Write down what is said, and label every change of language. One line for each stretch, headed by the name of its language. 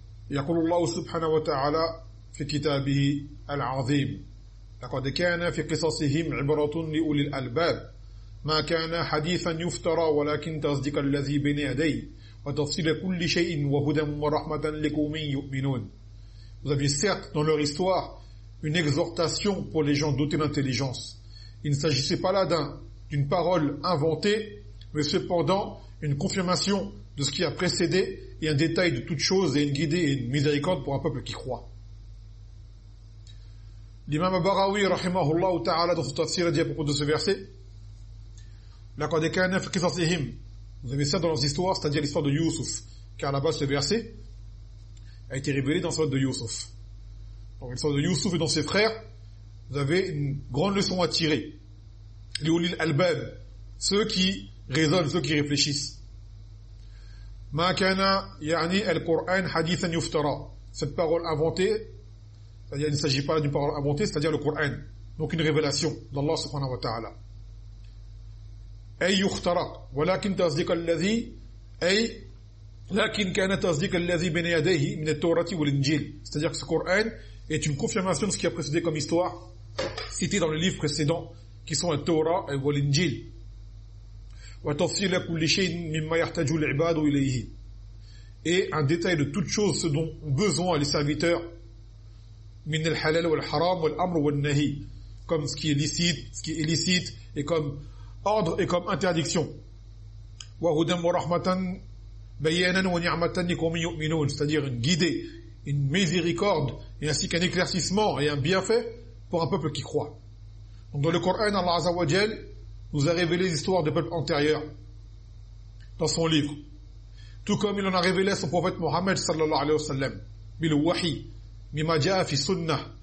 Arabic: يقول الله سبحانه وتعالى في كتابه العظيم لقد كان في قصصهم عبرة لأولي الألباب ما كان حديثا يفترى ولكن تصدق الذي بين يديه وتفصيل كل شيء وهدى ورحمة لقوم يؤمنون.
French: Vous avez certes dans leur histoire une exhortation pour les gens dotés d'intelligence. Il ne s'agissait pas là d'une parole inventée, mais cependant une confirmation de ce qui a précédé et un détail de toutes choses et une guidée et une miséricorde pour un peuple qui croit. L'imam Baraoui, rahimahullah ta'ala, dans son tafsir, dit à propos de ce verset, l'accord des Kanef Kisasihim, vous avez ça dans leurs histoires, c'est-à-dire l'histoire de Youssouf, car là-bas ce verset a été révélé dans l'histoire de Youssouf. Donc l'histoire de Youssouf et dans ses frères, vous avez une grande leçon à tirer. Les Oulil Al-Bab, ceux qui raisonnent, ceux qui réfléchissent.
Arabic: ما كان يعني القرآن حديثا يفترى.
French: Cette parole inventée, c'est-à-dire il ne s'agit pas d'une parole inventée, c'est-à-dire le Coran, donc une révélation d'Allah subhanahu wa ta'ala.
Arabic: أي يفترى ولكن تصدق الذي أي لكن كان تصدق الذي بين يديه من التوراة والإنجيل.
French: C'est-à-dire que ce Coran est une confirmation de ce qui a précédé comme histoire citée dans les livres précédents qui sont la Torah et l'Injil.
Arabic: وتفصيل كل شيء مما يحتاج العباد إليه.
French: Et un détail de toutes choses ce dont ont besoin les serviteurs.
Arabic: من الحلال والحرام والأمر والنهي.
French: Comme ce qui est licite, ce qui est illicite, et comme ordre et comme interdiction.
Arabic: وهدى ورحمة بيانا ونعمة لقوم يؤمنون.
French: C'est-à-dire une guidée, une miséricorde, et ainsi qu'un éclaircissement et un bienfait pour un peuple qui croit. Donc dans le Coran, Allah Azza wa Jal nous a révélé l'histoire des peuples antérieurs dans son livre. Tout comme il en a révélé à son prophète Mohammed sallallahu alayhi wa sallam,
Arabic: bil wahi, mima ja'a fi sunnah.